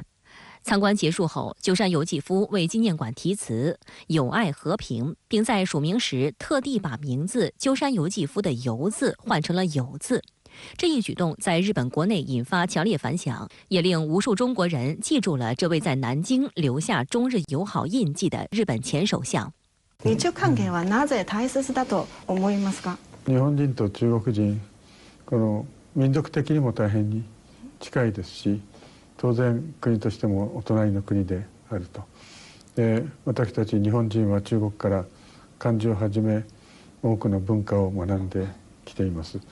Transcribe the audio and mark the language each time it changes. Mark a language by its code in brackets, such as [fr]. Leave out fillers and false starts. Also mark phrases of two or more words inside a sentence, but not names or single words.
[zh] 参观结束后，鸠山由纪夫为纪念馆题词“友爱和平”，并在署名时特地把名字鸠山由纪夫的“由”字换成了“友”字。这一举动在日本国内引发强烈反响，也令无数中国人记住了这位在南京留下中日友好印记的日本前首相。 [ja] 日中関係はなぜ大切だと思いますか？日本人と中国人、この民族的にも大変に近いですし、当然国としてもお隣の国であると。私たち日本人は中国から漢字をはじめ多くの文化を学んできています。